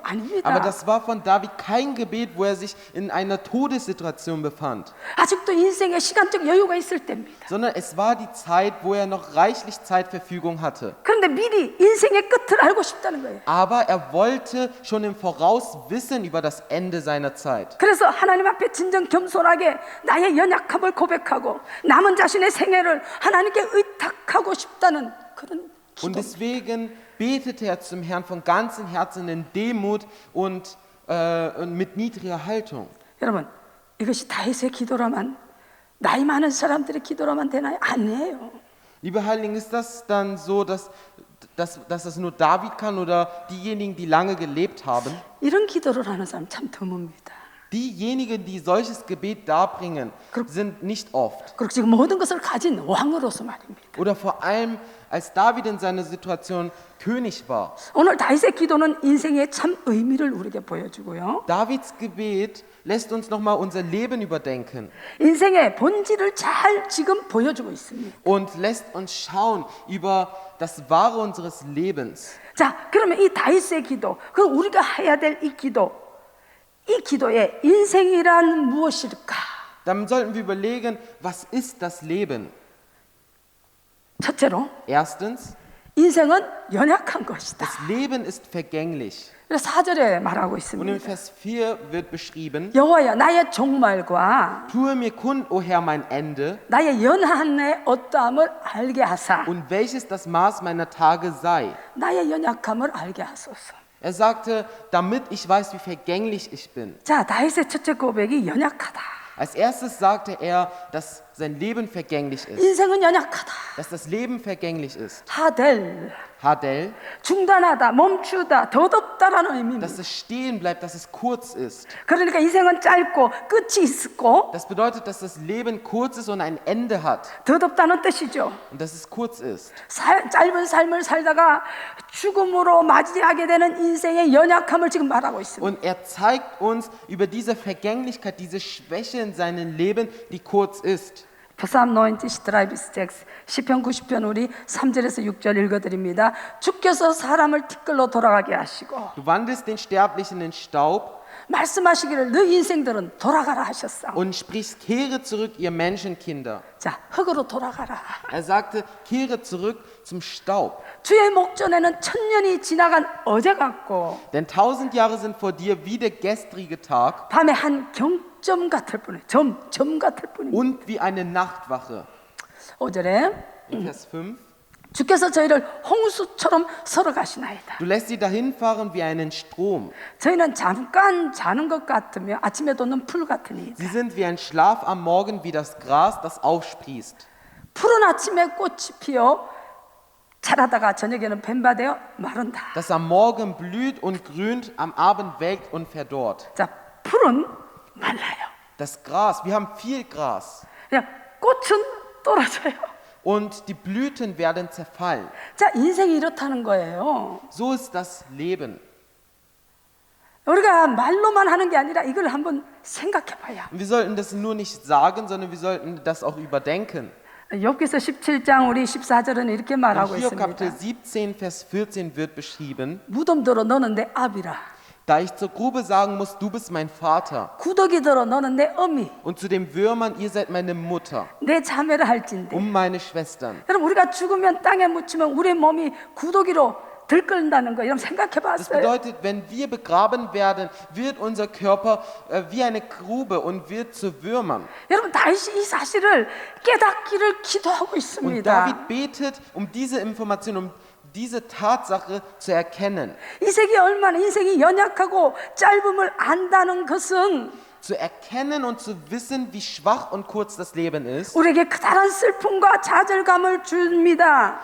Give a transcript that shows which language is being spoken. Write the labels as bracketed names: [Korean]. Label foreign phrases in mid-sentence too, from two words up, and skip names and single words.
[German] Aber [Korean] 아닙니다. [German] das war von David kein Gebet, wo er sich in einer Todessituation befand, [Korean] 아직도 인생에 시간적 여유가 있을 때입니다. [German] sondern es war die Zeit, wo er noch reichlich Zeitverfügung hatte. [Korean] 그런데 미리 인생의 끝을 알고 싶다는 거예요. [German] Aber er wollte schon im Voraus wissen über das Ende seiner Zeit. [Korean] 그래서 하나님 앞에 진정 겸손하게 나의 연약함을 고백하고 남은 자신의 생애를 하나님께 의탁하고 싶다는 그런 [German] Und [Korean] 기도. [German] deswegen betete er zum Herrn von ganzem Herzen in Demut und mit niedriger Haltung. [Korean] 여러분, 이것이 다윗의 기도라만, 나이 많은 사람들의 기도라만 되나요? 아니에요. [German] Liebe Heiligen, ist das dann so, dass das nur David kann oder diejenigen, die lange gelebt haben? [Korean] 이런 기도를 하는 사람 참 드뭅니다. [German] Diejenigen, die solches Gebet darbringen, sind nicht oft. [Korean] 그리고 지금 모든 것을 가진 왕으로서 말입니다. [German] Oder vor allem, als David in seiner Situation König war. [Korean] 오늘 다윗의 기도는 인생의 참 의미를 우리에게 보여주고요. [German] Davids Gebet lässt uns nochmal unser Leben überdenken [Korean] 인생의 본질을 잘 지금 보여주고 있습니다. [German] und lässt uns schauen über das Wahre unseres Lebens. [Korean] 자, 그러면 이 다윗의 기도, 그럼 우리가 해야 될 이 기도의 인생이란 무엇일까? [German] Dann sollten wir überlegen, was ist das Leben? [Korean] 첫째로, [German] Erstens, [Korean] 인생은 연약한 것이다. [German] das Leben ist vergänglich. [Korean] 그래서 4절에 말하고 [German] Und in [Korean] 있습니다. [German] Vers 4 wird beschrieben, [Korean] 여호와여, 나의 종말과 [German] tue mir kund, o Herr, mein Ende [Korean] 나의 연한의 어떠함을 알게 하사. [German] und welches das Maß meiner Tage sei. [Korean] 나의 연약함을 알게 하소서. [German] Er sagte, damit ich weiß, wie vergänglich ich bin. [Korean] 자, 다윗의 첫째 고백이 연약하다. [German] Als erstes sagte er, dass sein Leben vergänglich ist, [Korean] 인생은 연약하다. [German] dass das Leben vergänglich ist. [Korean] 하델, [German] Hadel, [Korean] 중단하다, 멈추다, 덧없다라는 의미입니다. [German] dass es stehen bleibt, dass es kurz ist. [Korean] 그러니까 인생은 짧고 끝이 있고 [German] Das bedeutet, dass das Leben kurz ist und ein Ende hat [Korean] 덧없다는 뜻이죠. [German] und dass es kurz ist. [Korean] 짧은 삶을 살다가 죽음으로 맞이하게 되는 인생의 연약함을 지금 말하고 있습니다. [German] Und er zeigt uns über diese Vergänglichkeit, diese Schwäche in seinem Leben, die kurz ist. Psalm 96, [Korean] 시편 90편 우리 3절에서 6절 읽어드립니다. 주께서 사람을 티끌로 돌아가게 하시고 [German] Du wandelst den Sterblichen in Staub [Korean] 말씀하시기를 너희 인생들은 돌아가라 하셨사. [German] und sprichst, kehre zurück, ihr Menschenkinder. [Korean] 자, 흙으로 돌아가라. [German] Er sagte, kehre zurück zum Staub. [Korean] 주의 목전에는 천년이 지나간 어제 같고 [German] Denn 1000 Jahre sind vor dir wie der gestrige Tag [Korean] 밤에 한 경점 같을 뿐이에요. 점 같을 뿐입니다. [German] und wie eine Nachtwache. [Korean] 5절에 [German] In Vers 5. [Korean] 주께서 저희를 홍수처럼 서러 가시나이다. [German] Du lässt sie dahin fahren wie einen Strom. [Korean] 저희는 잠깐 자는 것 같으며 아침에 돋는 풀 같으니 [German] Sie sind wie ein Schlaf am Morgen, wie das Gras, das aufsprießt. [Korean] 푸른 아침에 꽃이 피어 자라다가 저녁에는 뱀바되어 마른다. [German] Das am Morgen blüht und grünt, am Abend welkt und verdorrt. [Korean] 자, 풀은 말라요. [German] Das Gras, wir haben viel Gras. [Korean] 그냥 꽃은 떨어져요. [German] Und die Blüten werden zerfallen. [Korean] 자, 인생이 이렇다는 거예요. [German] So ist das Leben. [Korean] 우리가 말로만 하는 게 아니라 이걸 한번 생각해 봐야. [German] Und wir sollten das nur nicht sagen, sondern wir sollten das auch überdenken. [Korean] 욥기서 17장 우리 14절은 이렇게 [German] In [Korean] 말하고 [German] Hiob Kapitel [Korean] 있습니다. [German] 17, Vers 14 wird beschrieben, [Korean] 무덤 들어 너는 내 아비라. [German] da ich zur Grube sagen muss, du bist mein Vater, [Korean] 구더기 들어 너는 내 어미. [German] und zu den Würmern, ihr seid meine Mutter, [Korean] 내 자매라 할진대. [German] meine Schwestern. [Korean] 여러분 우리가 죽으면 땅에 묻히면 우리 몸이 구더기로 들끓는다는 거 여러분 생각해 [German] Das [Korean] 봤어요? [German] bedeutet, wenn wir begraben werden, wird unser Körper wie eine Grube und wird zu Würmern. [Korean] 여러분 다윗이 이 사실을 깨닫기를 기도하고 [German] Und [Korean] 있습니다. [German] David betet, um diese Information, um diese Tatsache zu erkennen. [Korean] 인생이 얼마나 인생이 연약하고 짧음을 안다는 것은 [German] zu erkennen und zu wissen, wie schwach und kurz das Leben ist, [Korean] 우리에게 커다란 슬픔과 좌절감을 줍니다.